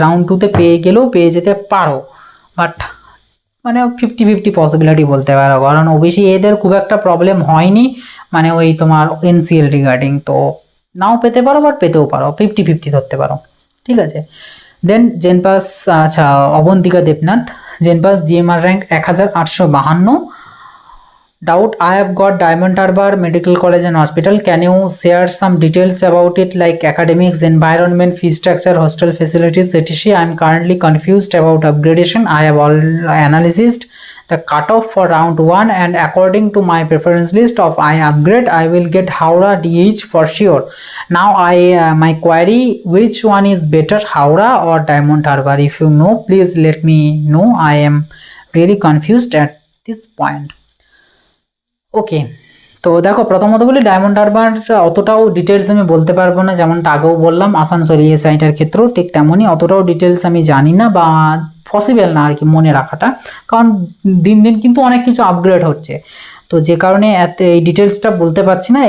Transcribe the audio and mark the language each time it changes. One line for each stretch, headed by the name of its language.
Bangla: Round 2তে পেয়ে গেলেও পেয়ে যেতে পারো, বাট মানে 50-50 পসিবিলিটি বলতে পারো, কারণ ওবিসি এদের খুব একটা প্রবলেম হয়নি মানে ওই তোমার এনসিএল রিগার্ডিং, তো নাও পেতে পারো বাট পেতেও পারো, 50-50 ধরতে পারো, ঠিক আছে। দেন জেনপাস, আচ্ছা Abantika Debnath, জেনপাস GMR rank 1852।
English: Doubt, I have got Diamond Harbour Medical College and Hospital. Can you share some details about it, like academics, environment, fee structure, hostel facilities, etc.? I am currently confused about upgradation. I have all analyzed the cutoff for round 1 and according to my preference list of I upgrade, I will get Howrah DH for sure. Now my query, which one is better, Howrah or Diamond Harbour? If you know, please let me know. I am really confused at this point.
Bangla: ওকে, তো দেখো প্রথমত বলি diamond Harbour অতটাও details আমি বলতে পারবো না, যেমনটা আগেও বললাম আসানসোল ইএসআইটার ক্ষেত্রেও ঠিক তেমনই, অতটাও ডিটেলস আমি জানি না বা পসিবল না আর কি মনে রাখাটা, কারণ দিন দিন কিন্তু অনেক কিছু আপগ্রেড হচ্ছে, তো যে কারণে এই ডিটেলসটা বলতে পারছি না।